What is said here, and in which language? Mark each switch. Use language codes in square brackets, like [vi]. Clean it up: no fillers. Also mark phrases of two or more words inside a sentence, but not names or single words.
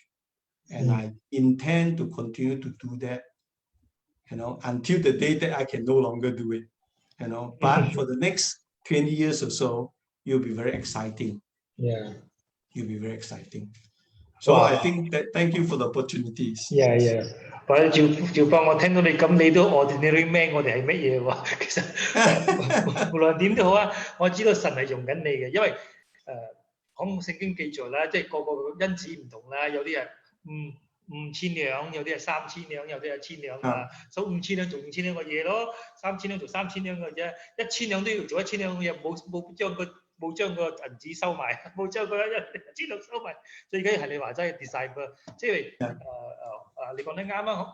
[en] And I intend to continue to do that, until the day that I can no longer do it, But for the next 20 years or so, you'll be very exciting. You'll be very exciting. So I think that thank you for the opportunities. [yue] 或者照幫我聽到你咁，你都 [en] ordinary man， [yue] 我哋係乜嘢喎？其實無論點都好啊，我知道神係用緊你嘅，因為講聖經記載啦，即係個個因子唔同啦，有啲係5,000兩，有啲係3,000兩，有啲係1,000兩啊，所以5,000兩做5,000兩嘅嘢咯，3,000兩做3,000兩嘅啫，1,000兩都要做1,000兩嘅嘢，冇將個銀紙收埋，冇將個1,000兩收埋，最緊要係你話齋 disciple， 即係你講得啱啊！